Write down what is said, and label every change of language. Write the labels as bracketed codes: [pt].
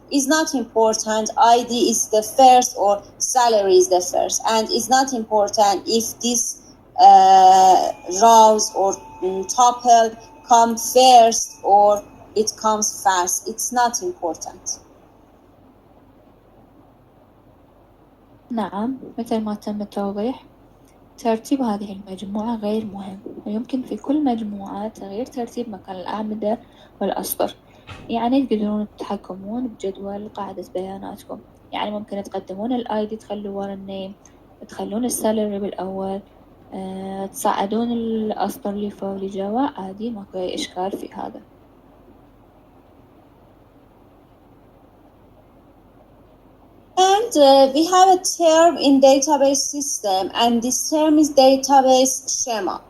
[en] It's not important ID is the first or salary is the first, and it's not important if this rows or tuple come first or it comes fast. It's not important. [ar] نعم، مثل ما تم التوضيح، ترتيب هذه المجموعة غير مهم، ويمكن في كل مجموعة تغيير ترتيب مكان الأعمدة والأسطر. يعني تقدرون تتحكمون بجدول قاعدة بياناتكم، يعني ممكن تقدمون ال ID تخلوا ورا النيم، تخلون السالري بالأول، تصعدون الأسطر لفوق لجوا، عادي ماكو أي إشكال في هذا. [en] And we have a term in database system, and this term is database schema.